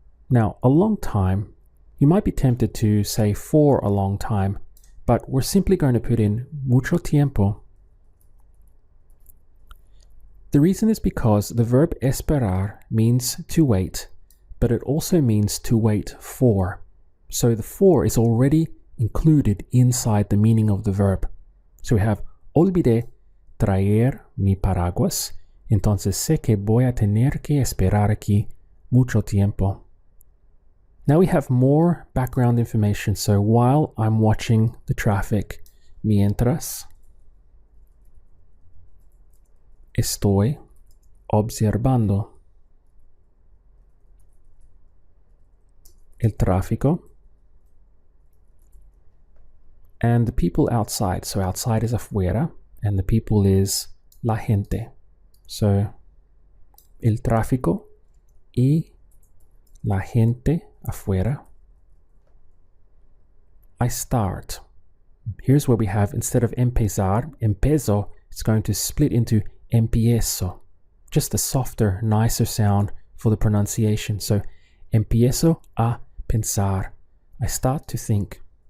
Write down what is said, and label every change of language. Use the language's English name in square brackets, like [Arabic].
[English] Now, a long time, you might be tempted to say for a long time, but we're simply going to put in [Spanish] mucho tiempo. [English] The reason is because the verb esperar means to wait, but it also means to wait for. So the for is already included inside the meaning of the verb. [Spanish] So we have olvidé traer mi paraguas, entonces sé que voy a tener que esperar aquí mucho tiempo. [English] Now we have more background information. So while I'm watching the traffic, [Spanish] mientras estoy observando el tráfico, [English] and the people outside. So outside is afuera, and the people is la gente. [Spanish] So el tráfico y la gente afuera. [English] I start. Here's where we have, instead of empezar, empezo, it's going to split into empiezo. Just a softer, nicer sound for the pronunciation. So, [Spanish] empiezo a pensar. [English] I start to think.